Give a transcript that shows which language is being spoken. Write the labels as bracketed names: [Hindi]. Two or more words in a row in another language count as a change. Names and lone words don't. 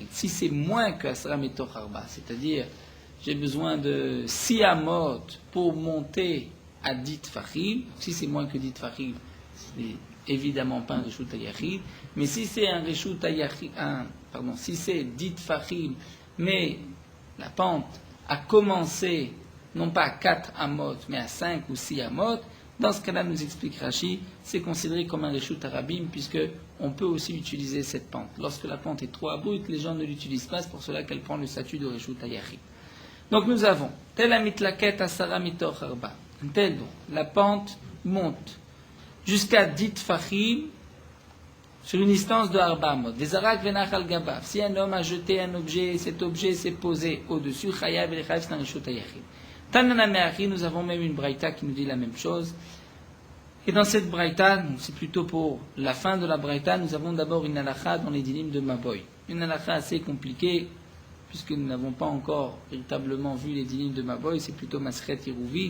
[French] Si c'est moins que [Hebrew] עשרה מתוך ארבע, [French] c'est-à-dire j'ai besoin de 6 amot pour monter à 10 Tfachim, si c'est moins que 10 Tfachim, c'est évidemment pas un [Hebrew] רשות היחיד, [French] mais si c'est un [Hebrew] רשות היחיד, [French] si c'est 10 Tfachim, mais la pente a commencé non pas à 4 amot, mais à 5 ou 6 amot, dans ce cas-là, nous explique Rashi, c'est considéré comme un [Hebrew] רשות הרבים, [French] puisque on peut aussi utiliser cette pente. Lorsque la pente est trop abrupte, les gens ne l'utilisent pas, c'est pour cela qu'elle prend le statut de [Hebrew] רשות היחיד. [French] Donc nous avons, [Hebrew] תל המתלקט עשרה מתוך ארבע, [French] tel donc, la pente monte jusqu'à 10 tfachim sur une distance de [Hebrew] ארבע אמות. וזרק ונח על גביו. [French] Si un homme a jeté un objet, cet objet s'est posé au-dessus, chayav et chayav, c'est un Reshut Hayachid. [Hebrew] תנינא מהכי, [French] nous avons même une braïta qui nous dit la même chose. Et dans cette braïta, c'est plutôt pour la fin de la braïta, nous avons d'abord une halakha dans les dinim de Maboy. Une halakha assez compliquée, puisque nous n'avons pas encore véritablement vu les dinim de Maboy, c'est plutôt [Hebrew] מסכת עירובי.